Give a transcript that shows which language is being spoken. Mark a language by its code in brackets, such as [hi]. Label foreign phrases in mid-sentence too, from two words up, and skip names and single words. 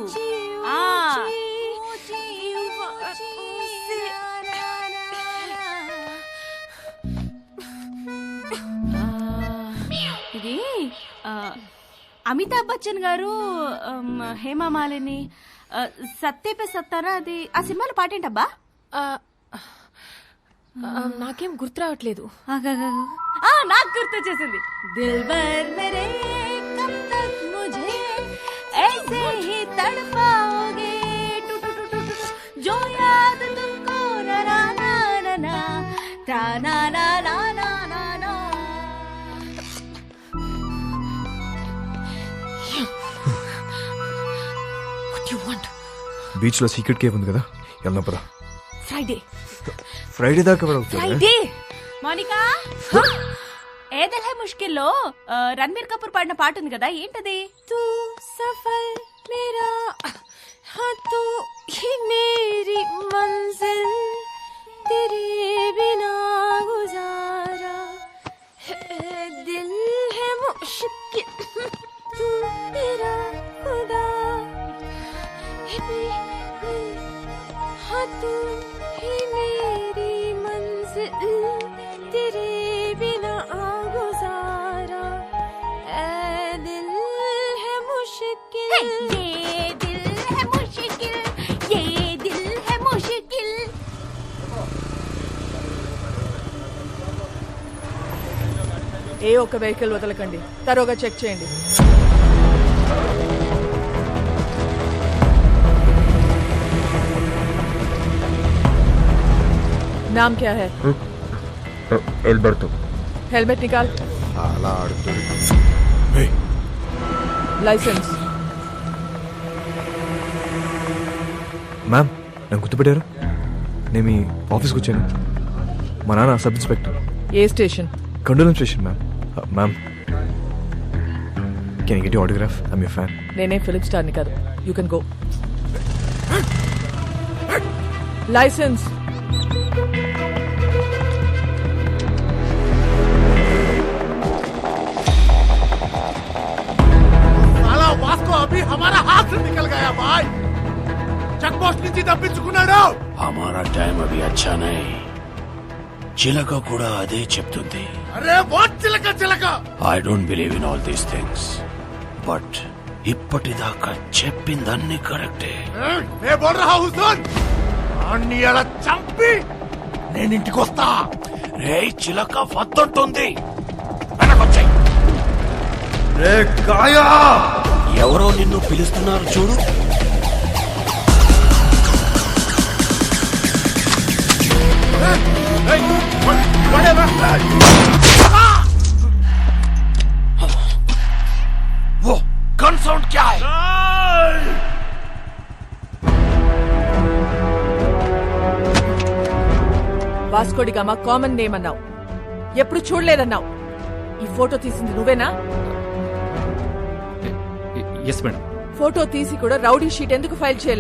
[te] ఇది అమితాబ్ బచ్చన్ గారు, హేమా మాలిని, సత్తే పే సత్తారా, అది ఆ సినిమాలో పాటేంటబ్బా? నాకేం గుర్తు రావట్లేదు. నాకు గుర్తొచ్చేసింది. [hi] दिलबर मेरे कब तक मुझे ऐसे ही तड़पाओगे टू टू टू टू जो याद तुमको ना ना ना ना ता ना ना ना ना ना ना. [en] What do you want? [te] బీచ్ లో [en] secret cave [te] ఉంది కదా, వెళ్దాం పదా. ఫ్రైడే దాకా ఫ్రైడే. మోనికా, ఏ దిల్ హై ముష్కిల్లో రణ్బీర్ కపూర్ పాడిన పాట ఉంది కదా, ఏంటది? [hi] तू सफल मेरा [te] हाँ तू ही मेरी मंजिल तेरे बिना गुजारा दिल है मुश्किल तू मेरा खुदा हाँ तू ही मेरी मंजिल तेरे बिना गुजारा दिल है मुश्किल ये दिल है मुश्किल ये दिल है मुश्किल. ఏ ఒక్క వెహికల్ వదలకండి, తరోగా చెక్ చేయండి. [hi] नाम क्या है? ఎల్బర్టో. हेलमेट निकाल. [te] అలా ఆడుతుంది. [hi] लाइसेंस. [te] మ్యామ్, నన్ను గుర్తుపెట్టారు? నేను మీ ఆఫీస్కి వచ్చాను. మా నాన్న [en] sub inspector. [te] ఏ స్టేషన్? కండోలం స్టేషన్ మ్యామ్. మ్యామ్, [en] Can you get your autograph? I'm your fan. [te] నేనే ఫిలిం స్టార్ని కాదు. [en] You can go. [hi] लाइसेंस. साला वास्को अभी हमारा हाथ से निकल गया भाई. [te] చెక్ పోస్ట్ నుంచి తప్పించుకున్నాడు. [hi] हमारा टाइम अभी अच्छा नहीं. [te] చిలక కూడా అదే చెప్తుంది. అరే వాట్ చిలక చిలక. [en] I don't believe in all these things, but [te] ఇప్పటిదాకా చెప్పిందన్నీ కరెక్టే. [hi] मैं बोल रहा हूँ सुन, [te] అన్ని అలా చంపి నేను ఇంటికి వస్తా. రే చిలక వద్దంటుంది, వెనకొచ్చాయి. రే కాయా, ఎవరో నిన్ను పిలుస్తున్నారు చూడు. [hi] वो गन साउंड क्या है? [te] వాస్కోడిగామా [en] common name [te] అన్నావు, ఎప్పుడు చూడలేదన్నావు. ఈ ఫోటో తీసింది నువ్వేనా? [en] Yes madam. [te] ఫోటో తీసి కూడా [en] rowdy sheet [te] ఎందుకు ఫైల్ చేయాలా?